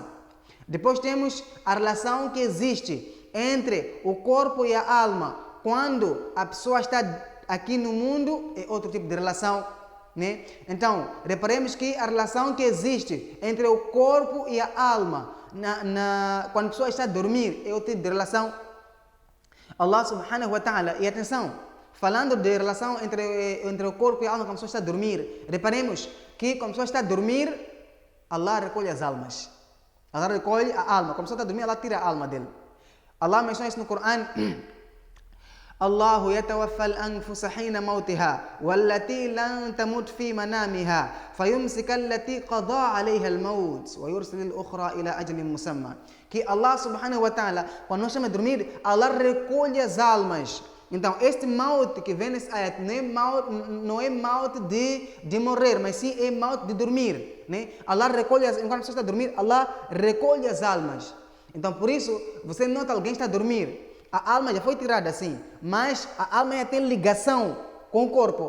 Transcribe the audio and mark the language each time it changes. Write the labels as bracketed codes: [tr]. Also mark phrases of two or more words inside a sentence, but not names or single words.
[pt] Depois temos a relação que existe entre o corpo e a alma quando a pessoa está aqui no mundo, é outro tipo de relação, né? Então, reparemos que a relação que existe entre o corpo e a alma quando a pessoa está a dormir é outro tipo de relação. [ar] الله سبحانه وتعالى, [pt] e atenção, falando de relação entre o corpo e a alma quando a pessoa está a dormir, reparemos que quando a pessoa está a dormir, Allah recolhe as almas. Allah recolhe a alma. Quando a pessoa está a dormir, Allah tira a alma dele. Allah menciona isso no Coran: [ar] الله يتوفى الأنفس حين موتها والتي لن تمت في منامها فيمسك التي قضى عليها الموت ويرسل الأخرى إلى أجل مسمى. Que الله سبحانه وتعالى, [pt] quando nós estamos a dormir, Allah recolhe as almas. Então, este maut que vem nesse ayat não é maut de morrer, mas sim é maut de dormir, né? Allah recolhe, enquanto a pessoa está a dormir, Allah recolhe as almas. Então, por isso, você nota alguém está a dormir, a alma já foi tirada assim, mas a alma ainda tem ligação com o corpo.